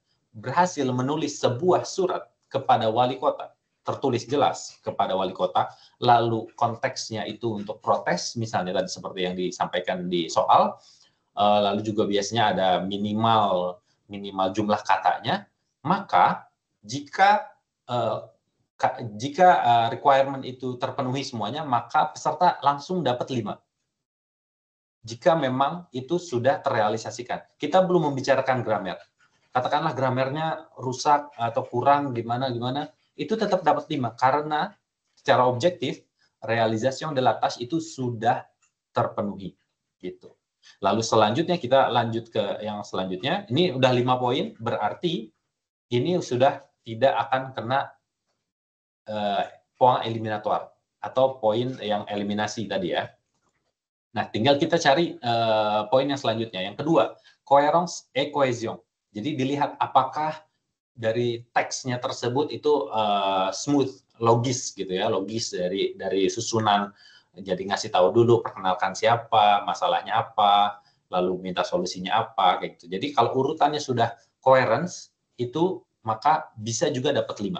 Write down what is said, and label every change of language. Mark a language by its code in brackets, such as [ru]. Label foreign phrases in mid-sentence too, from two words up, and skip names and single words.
[id] berhasil menulis sebuah surat kepada wali kota, tertulis jelas kepada wali kota, lalu konteksnya itu untuk protes, misalnya tadi seperti yang disampaikan di soal, lalu juga biasanya ada minimal jumlah katanya, maka jika requirement itu terpenuhi semuanya, maka peserta langsung dapat 5. Jika memang itu sudah terrealisasikan. Kita belum membicarakan grammar. Katakanlah grammarnya rusak atau kurang gimana, itu tetap dapat 5. Karena secara objektif, [fr] realisation de la tâche [id] itu sudah terpenuhi. Gitu. Lalu selanjutnya kita lanjut ke yang selanjutnya. Ini udah 5 poin, berarti ini sudah tidak akan kena poin eliminator atau poin yang eliminasi tadi ya. Nah, tinggal kita cari poin yang selanjutnya. Yang kedua, [fr] cohérence et cohésion. [id] Jadi dilihat apakah dari teksnya tersebut itu smooth, logis gitu ya, logis dari susunan. Jadi ngasih tahu dulu, perkenalkan siapa, masalahnya apa, lalu minta solusinya apa, kayak gitu. Jadi kalau urutannya sudah coherence, itu maka bisa juga dapat 5.